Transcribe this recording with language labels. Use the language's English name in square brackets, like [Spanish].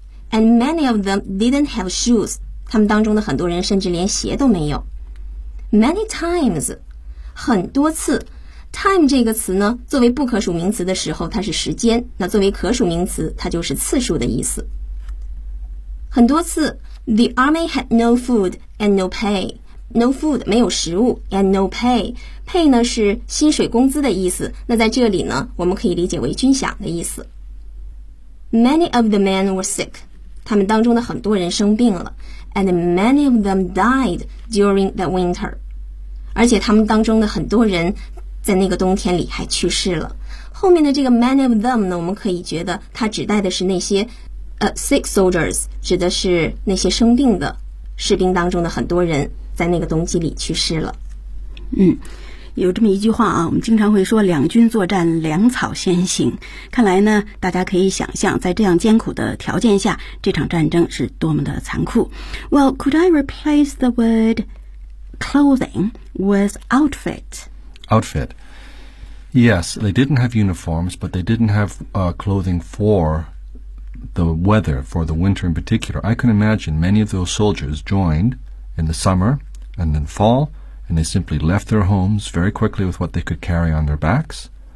[English] And many of them didn't have shoes. [Chinese] 他们当中的很多人甚至连鞋都没有。 [English] Many times, [Chinese] 很多次。 Time 这个词呢，作为不可数名词的时候，它是时间；那作为可数名词，它就是次数的意思。很多次 [English] ，The army had no food and no pay. No food [Chinese] 没有食物 ， [English] and no pay. Pay [Chinese] 呢是薪水工资的意思。那在这里呢，我们可以理解为军饷的意思。 [English] Many of the men were sick. [Chinese] 他们当中的很多人生病了 [English] ，and many of them died during the winter. [Chinese] 而且他们当中的很多人。在那个冬天里还去世了。后面的这个 [English] many of them [Chinese] 呢，我们可以觉得它指代的是那些 [English] sick soldiers， [Chinese] 指的是那些生病的士兵当中的很多人在那个冬季里去世了。嗯，有这么一句话啊，我们经常会说两军作战粮草先行，看来呢大家可以想象在这样艰苦的条件下这场战争是多么的残酷。 [English] Well, could I replace the word clothing with outfit? Outfit. Yes, they didn't have uniforms, but they didn't have clothing for the weather, for the winter in particular. I can imagine many of those soldiers joined in the summer and then fall, and they simply left their homes very quickly with what they could carry on their backs.